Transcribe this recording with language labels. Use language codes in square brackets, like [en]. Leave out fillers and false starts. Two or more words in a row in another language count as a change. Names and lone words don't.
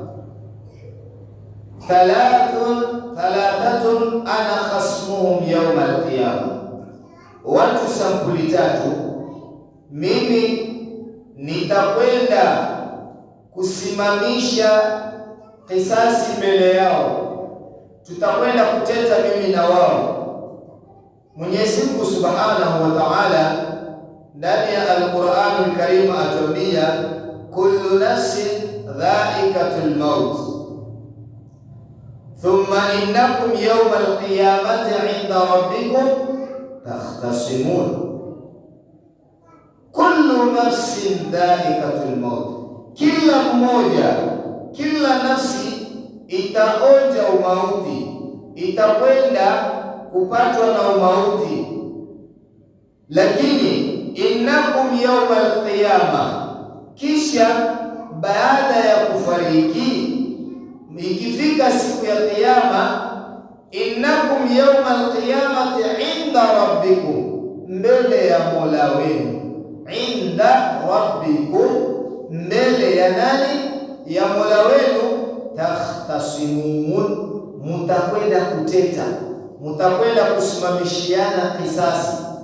[ar] ثلاثة أنا خصمهم يوم القيامة, [sw] watu sampuli tatu mimi nitakwenda kusimamisha kisasi mbele yao, tutakwenda kuteta mimi na wao. Mwenyezi Mungu [ar] سبحانه وتعالى [sw] ndani ya Al-Qur'an Al-Karim atuambia: [ar] كل نفس ذائقة الموت ثم إنكم يوم القيامة عند ربكم تختصمون. كل نفس ذائقة الموت, [sw] kila mmoja, kila nafsi itaonja umauti, itakwenda kupatwa na umauti. Lakini [ar] إنكم يوم القيامة, [sw] kisha baada ya kufariki, ikifika siku ya Kiyama, [ar] إنكم يوم القيامة عند ربكم, [sw] mbele ya Mola wenu. [ar] عند ربكم, [sw] mbele ya nani? Ya Mola wenu. Takhtasimun, mutakwenda kuteta, mutakwenda kusimamishiana kisasi.